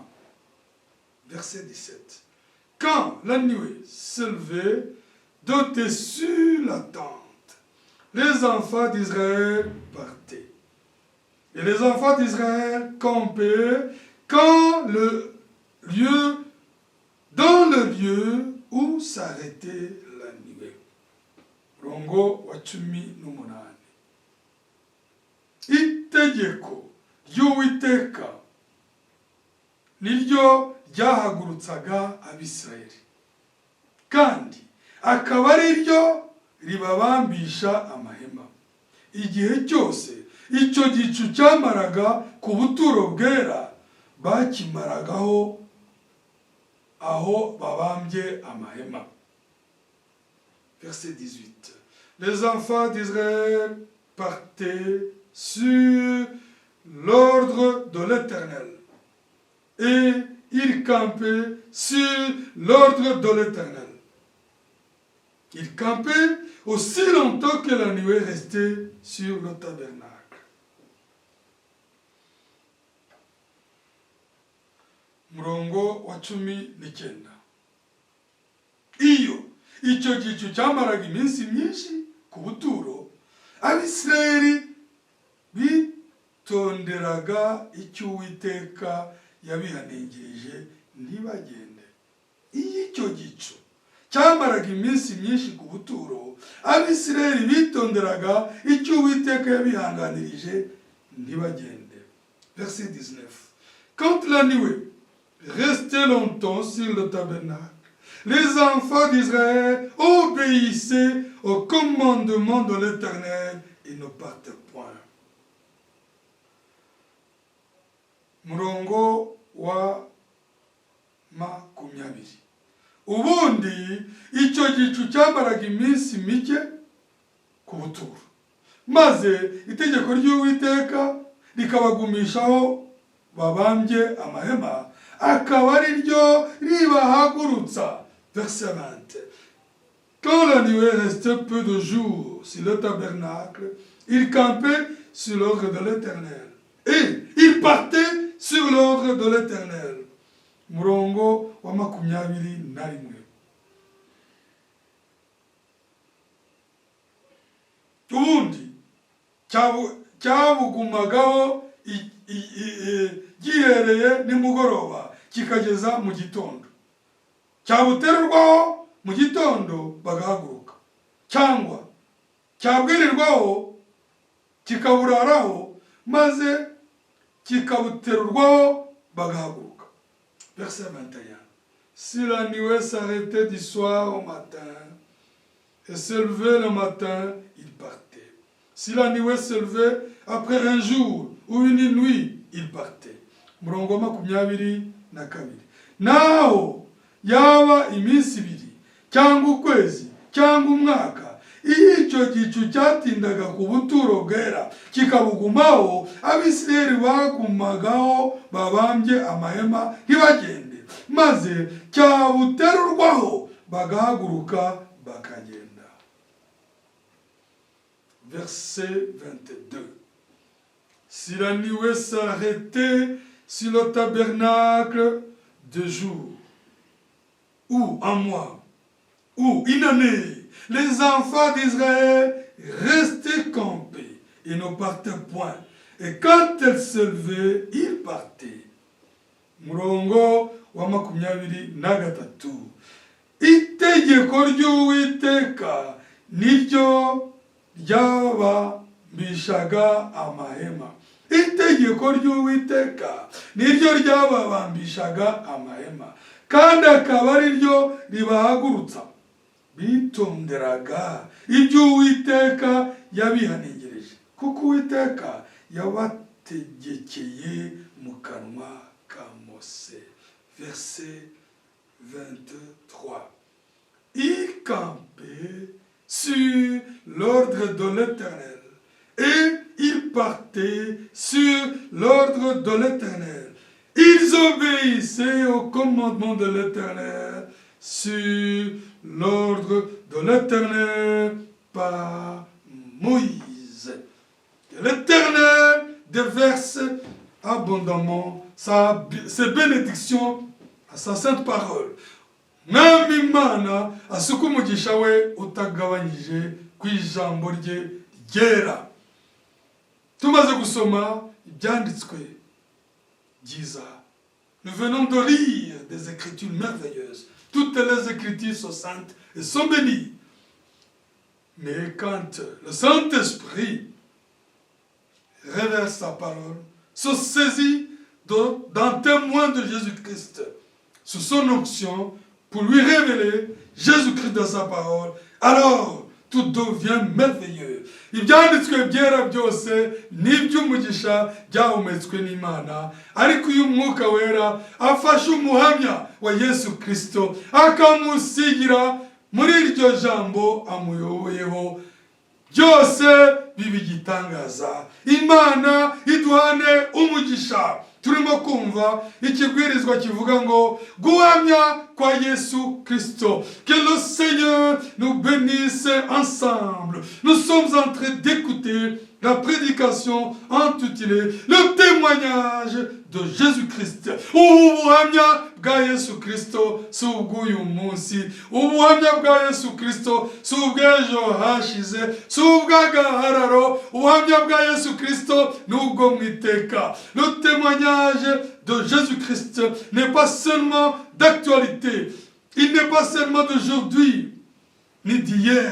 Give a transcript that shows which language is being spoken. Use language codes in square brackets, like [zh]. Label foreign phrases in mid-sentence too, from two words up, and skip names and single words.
[fr] Verset 17. Quand la nuée s'élevait d'au-dessus la tente, les enfants d'Israël partaient. Et les enfants d'Israël campaient dans le lieu où s'arrêtait la nuée. [rw] Murongo wa 18. Itegeko ry'Uwiteka niryo ryahagurutsaga Abisirayeli, kandi akaba ari ryo ribabambisha amahema. Igihe cyose icyo gicu cyamaraga ku buturo bwera, bakimaragaho aho babambye amahema. [fr] Verset 18. Les enfants d'Israël partaient sur l'ordre de l'Éternel, et ils campaient sur l'ordre de l'Éternel. Ils campaient aussi longtemps que la nuée restait sur le tabernacle. [rw] Murongo wa 19. Iyo icyo gicu cyamaraga iminsi myinshi ku buturo, Abisirayeli bitonderaga icyo Uwiteka yabihanangirije ntibagende. Iyo icyo gicu cyamaraga iminsi myinshi ku buturo, Abisirayeli bitonderaga icyo Uwiteka yabihanganirije ntibagende. [fr] Verset 19. Quand la nuée restait longtemps sur le tabernacle, les enfants d'Israël obéissaient au commandement de l'Éternel et ne partaient point. [rw] Murongo wa 20. Ubundi icyo gicu cyamaraga iminsi mike ku buturo, maze itegeko ry'Uwiteka rikabagumishaho babambye amahema, akaba ari ryo ribahagurutsa. [fr] Verset 20. Quand la nuée restait peu de jours sur le tabernacle, il campait sur l'ordre de l'Éternel, et il partait sur l'ordre de l'Éternel. [rw] Murongo wa 21. Ubundi cyabugumagaho gihereye nimugoroba kikageza mu gitondo, cyabuterurwaho mu gitondo bagahaguruka, cyangwa cyabwirirwaho kikaburaraho maze kikabuterurwaho bagahaguruka. [fr] Verset 21. Si la nuée s'arrêtait du soir au matin et se levait le matin, il partait. Si la nuée se levait après un jour ou une nuit, il partait. [rw] Murongo 22. Naho yaba iminsi ibiri cyangwa ukwezi cyangwa umwaka, iyo icyo gicu cyatindaga ku buturo bwera kikabugumaho, Abisirayeli bagumagaho babambye amahema ntibagende, maze cyabuterurwaho bagahaguruka bakagenda. [fr] Verset 22. s'il a nié s'arrêter sur le tabernacle de jour, ou un mois, ou une année, les enfants d'Israël restaient campés et ne partaient point. Et quand elle se levait, ils partaient. [rw] Murongo wa 23. Itegeko ry'Uwiteka niryo ryabambishaga amahema. Itegeko ry'Uwiteka niryo ryababambishaga amahema, kandi akaba ari ryo ribahagurutsa. Bitonderaga ibyo Uwiteka yabihaningirije, kuko Uwiteka yabategekeye mu kanwa ka Mose. [fr] Verset 23. Il campait sur l'ordre de l'Éternel et ils partaient sur l'ordre de l'Éternel. Ils obéissaient au commandement de l'Éternel sur l'ordre de l'Éternel par Moïse. Que l'Éternel déverse abondamment ses bénédictions à sa sainte parole. [rw] Mwami Imana asuka umugisha we utagabanyije ku ijambo rye ryera. Tumaze gusoma ibyanditswe byiza, [fr] nous venons de lire des écritures merveilleuses. Toutes les écritures sont saintes et sont bénies. Mais quand le Saint-Esprit révèle sa parole, se saisit d'un témoin de Jésus-Christ sous son onction pour lui révéler Jésus-Christ dans sa parole, alors tout devient merveilleux. [rw] Ibyanditswe byera byose n'iby'umugisha byahumetswe n'Imana, ariko uyu Mwuka Wera afashe umuhamya wa Yesu Kristo akamusigira muri iryo jambo amuyoboyeho, byose bibigitangaza. Imana iduhane umugisha. Turimo kumva ikibwirizwa kivuga ngo guhamya kwa Yesu Kristo. [fr] Que le Seigneur nous bénisse ensemble. Nous sommes en train d'écouter la prédication intitulée le témoignage de Jésus-Christ. [rw] Ubuhamya bwa Yesu Kristo si ubw'uyu munsi, ubuhamya bwa Yesu Kristo si ubw'ejo hashize, si ubw'agahararo. Ubuhamya bwa Yesu Kristo ni ubwo mu iteka. [fr] Le témoignage de Jésus-Christ n'est pas seulement d'actualité, il n'est pas seulement d'aujourd'hui ni d'hier.